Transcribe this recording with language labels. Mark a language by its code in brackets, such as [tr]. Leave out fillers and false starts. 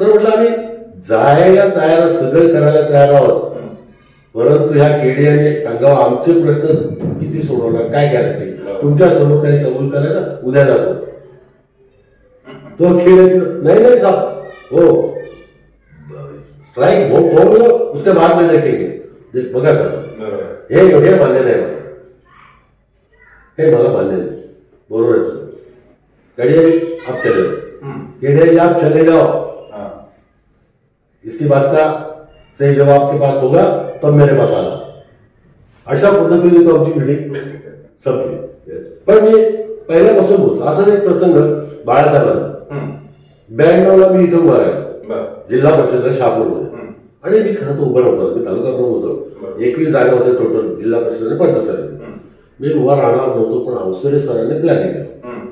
[mr] तर म्हटलं आम्ही जायला तयार, सगळं करायला तयार आहोत, परंतु ह्या केडियाने सांगावं आमचे प्रश्न किती सोडवणार, काय गॅरंटी, तुमच्या समोर काही कबूल करायला उद्या जातो. [hi] तो खेळ नाही साहब हो स्ट्राइक बोलो उसके बाद में देखेंगे. [mr] बघा सर हे मान्य नाही मला, हे मला मान्य नाही. [hi] बरोबर कड़िया आप चले जाओ, आप चले जाओ, इसकी बात का सही जवाब आपके पास होगा तब मेरे पास आना. [mr] अशा पद्धतीने तो आमची मीटिंग संपली. पण मी पहिल्यापासून होतो. असाच एक प्रसंग बाळासाहेबांचा 92ला मी इथं उभा राहिलो जिल्हा परिषदेला शहापूरमध्ये, आणि मी खरं तर उभा नव्हतो, मी तालुका प्रमुख होतो. 21 जागा होते टोटल जिल्हा परिषदेने 75. मी उभा राहणार नव्हतो, पण अवसरे सरांनी प्लॅनिंग केलं.